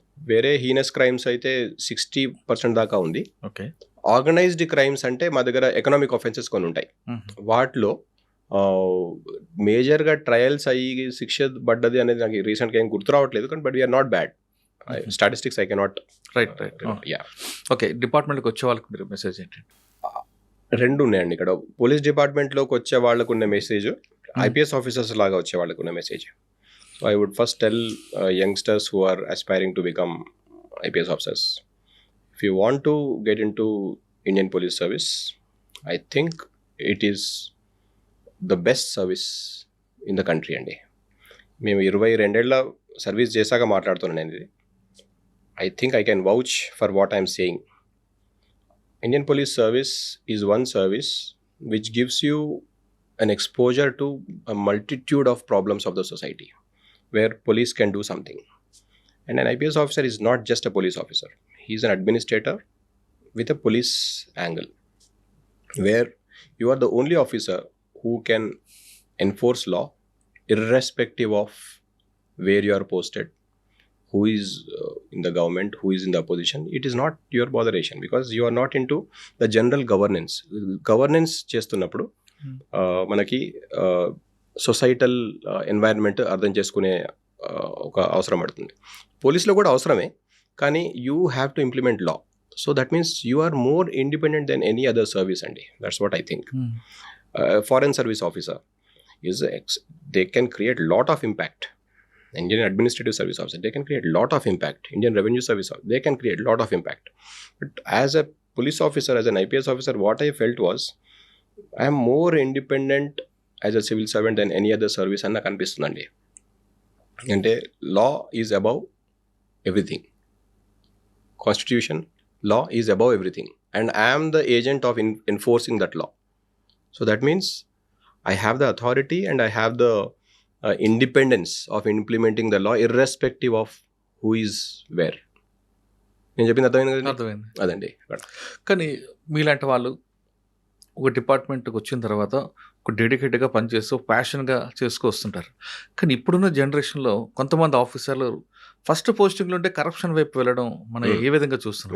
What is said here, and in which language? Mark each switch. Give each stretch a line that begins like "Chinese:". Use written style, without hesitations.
Telugu: వేరే heinous crimes అయితే 60% దాకా ఉంది. ఆర్గనైజ్డ్ క్రైమ్స్ అంటే మా దగ్గర ఎకనామిక్ ఆఫెన్సెస్ కొన్ని ఉంటాయి, వాటిలో మేజర్గా ట్రయల్స్ అయ్యి శిక్ష పడ్డది అనేది నాకు రీసెంట్గా ఏం గుర్తు రావట్లేదు. కానీ
English: But we are not bad. Statistics I cannot. Right.
Telugu: Okay, డిపార్ట్మెంట్కి వచ్చే వాళ్ళకి మీరు మెసేజ్ ఏంటి? రెండు ఉన్నాయండి ఇక్కడ. పోలీస్ డిపార్ట్మెంట్లోకి వచ్చే వాళ్ళకు ఉన్న మెసేజ్, ఐపీఎస్ ఆఫీసర్స్ లాగా వచ్చే వాళ్ళకు ఉన్న message.
English: So I would first tell youngsters who are aspiring to become IPS officers, if you want to get into Indian Police Service, I think it is the best service in the country అండి.
Telugu: మేము 22 ఏళ్ళ service చేశాక మాట్లాడుతున్నాను నేను ఇది.
English: I think I can vouch for what I'm saying. Indian Police Service is one service which gives you an exposure to a multitude of problems of the society where police can do something. And an IPS officer is not just a police officer. He is an administrator with a police angle, where you are the only officer who can enforce law irrespective of where you are posted, who is in the government, who is in the opposition. It is not your botheration because you are not into the general governance.
Telugu: Governance చేస్తున్నప్పుడు మనకి societal environment అర్థం చేసుకునే ఒక అవసరం పడుతుంది. పోలీసులో కూడా అవసరమే, కానీ
English: You have to implement law. So that means you are more independent than any other service అండి. That's what I think. Foreign service officer they can create lot of impact. Indian Administrative Service Officer, they can create lot of impact. Indian Revenue Service Officer, they can create lot of impact. But as a police officer, as an IPS officer, what I felt was I am more independent as a civil servant than any other service
Telugu: అన్న కనిపిస్తుందండి. అంటే
English: law is above everything. Constitution, law is above everything. And I am the agent of enforcing that law. So that means I have the authority and I have the independence of implementing the law irrespective of who is where.
Telugu: నేను చెప్పింది అర్థమైంది కదండి? అర్థమైంది. అదండి. కానీ మీలాంటి వాళ్ళు ఒక డిపార్ట్మెంట్కి వచ్చిన తర్వాత ఒక డెడికేటెడ్గా పనిచేస్తూ ప్యాషన్గా చేసుకొస్తుంటారు. కానీ ఇప్పుడున్న జనరేషన్లో కొంతమంది ఆఫీసర్లు ఫస్ట్ పోస్టింగ్లో ఉంటే కరప్షన్ వైపు వెళ్ళడం మనం ఏ విధంగా చూస్తున్నాం?